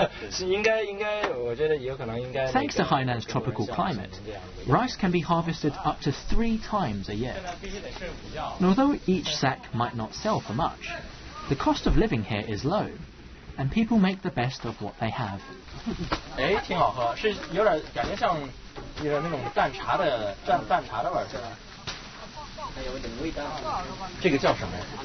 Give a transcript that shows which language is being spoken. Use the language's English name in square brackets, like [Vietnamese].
[Chinese] 是应该，我觉得有可能应该。 [English] Thanks to Hainan's tropical climate, rice can be harvested up to 3 times a year. And although each sack might not sell for much, the cost of living here is low, and people make the best of what they have. [Chinese] 哎，挺好喝，是有点感觉像有那种淡茶的味儿，是吧？有点味道。这个叫什么呀？